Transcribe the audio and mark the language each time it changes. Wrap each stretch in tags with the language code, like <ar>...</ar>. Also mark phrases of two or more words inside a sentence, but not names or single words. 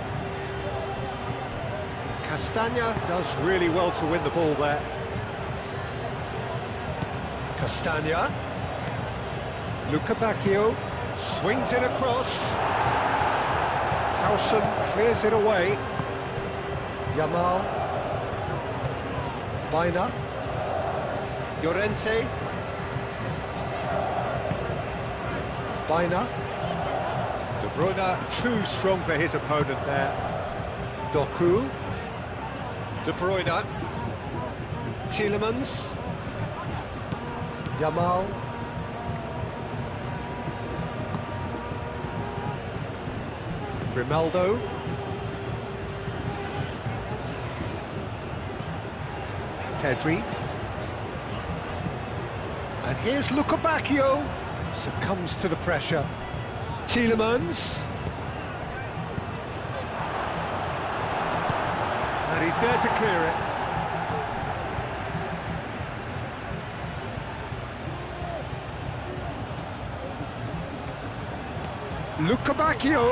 <en>Castagna does really well to win the ball there. Castagna. Luca Bacchio swings it across. Howson clears it away. Yamal. Baina. Llorente. Baina. De Bruyne too strong for his opponent there. Doku. De Bruyne. Tielemans. Yamal. Grimaldo. Pedri. And here's Luca Bacchio. Succumbs to the pressure. Tielemans. And he's there to clear it. Luca Bacchio.</en>